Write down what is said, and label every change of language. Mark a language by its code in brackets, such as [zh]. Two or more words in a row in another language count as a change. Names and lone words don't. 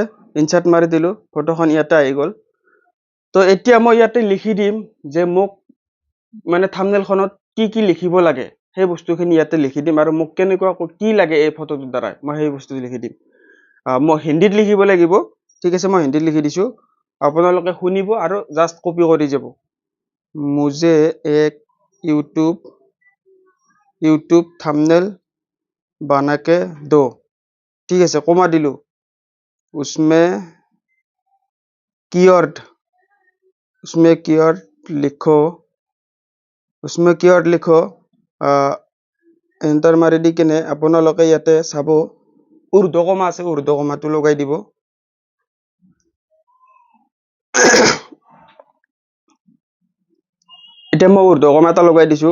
[as] ইনচাৰ্ট মাৰি দিলোঁ, ফটোখন ইয়াতে আহি গ'ল। তো এতিয়া মই ইয়াতে লিখি দিম যে মোক মানে থাম্বনেলখনত কি কি লিখিব লাগে সেই বস্তুখিনি ইয়াতে লিখি দিম, আৰু মোক কেনেকুৱা কি লাগে এই ফটোটোৰ দ্বাৰা মই সেই বস্তুটো লিখি দিম। মই হিন্দীত লিখিব লাগিব, ঠিক আছে। মই হিন্দীত লিখি দিছোঁ, আপোনালোকে শুনিব আৰু [en] just copy [as] কৰি যাব। [hi] मुझे एक यूट्यूब थंबनेल बना के दो, [as] ঠিক আছে। কমা দিলোঁ, [hi] उसमें कीवर्ड लिखो, [as] এণ্টাৰ মাৰি দি কিনে আপোনালোকে ইয়াতে চাব উৰ্ধ কমা আছে, উৰ্ধ কমাটো লগাই দিব। এতিয়া মই উৰ্ধ কমা এটা লগাই দিছোঁ।